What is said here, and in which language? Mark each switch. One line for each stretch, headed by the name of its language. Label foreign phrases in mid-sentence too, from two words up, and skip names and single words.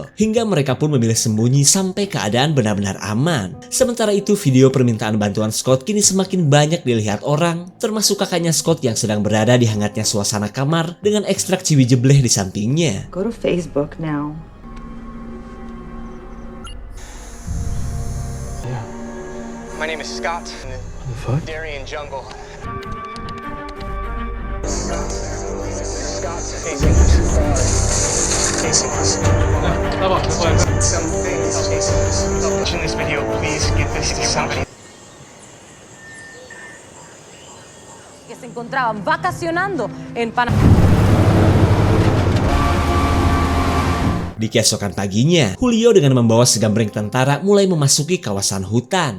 Indonesian: Hingga mereka pun memilih sembunyi sampai keadaan benar-benar aman. Sementara itu video permintaan bantuan Scott kini semakin banyak dilihat orang. Termasuk kakaknya Scott yang sedang berada di hangatnya suasana kamar dengan ekstrak ciwi jebleh di sampingnya.
English: Go to Facebook now. My name is Scott in the Darien jungle. Scott's chasing us. Something's chasing us. Watching this video, please get this to somebody.
Spanish: Que se encontraban vacacionando en Panamá.
Indonesian: Di keesokan paginya, Julio dengan membawa segambreng tentara mulai memasuki kawasan hutan.